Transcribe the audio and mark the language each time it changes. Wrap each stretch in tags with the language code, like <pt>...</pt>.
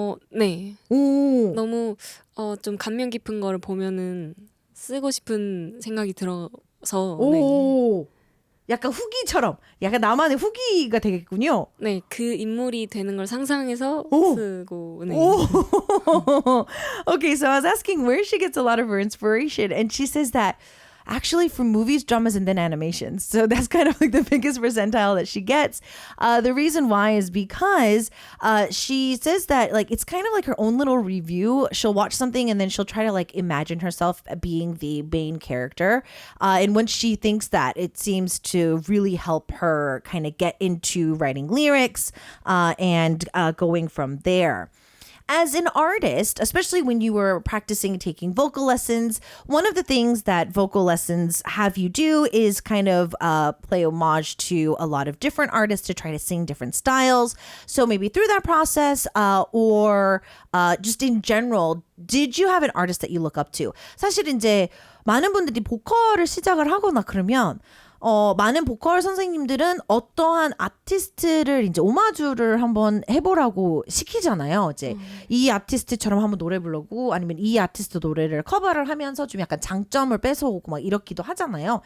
<ko>네. 오. 너무 좀 감명 깊은 거를 보면은 쓰고 싶은 생각이 들어서. 오. 네. 약간 후기처럼 약간 나만의 후기가 되겠군요. 네, 그 인물이 되는 걸 상상해서 쓰고. 네.</ko> <en>Okay, so I was asking where she gets a lot of her inspiration, and she says that actually from movies, dramas, and then animations. So that's kind of the biggest percentile that she gets. The reason why is because she says that it's kind of like her own little review. She'll watch something and then she'll try to imagine herself being the main character. And when she thinks that, it seems to really help her kind of get into writing lyrics and going from there. as an artist, especially when you were practicing taking vocal lessons, one of the things that vocal lessons have you do is kind of play homage to a lot of different artists to try to sing different styles. So maybe through that process or just in general, did you have an artist that you look up to?</en> <ko>사실 이제 많은 분들이 보컬을 시작을 하거나 그러면 많은 보컬 선생님들은 어떠한 아티스트를 이제 오마주를 한번 해보라고 시키잖아요. 이제 이 아티스트처럼 한번 노래 부르고 아니면 이 아티스트 노래를 커버를 하면서 좀 약간 장점을 뺏어오고 막 이렇기도 하잖아요.</ko>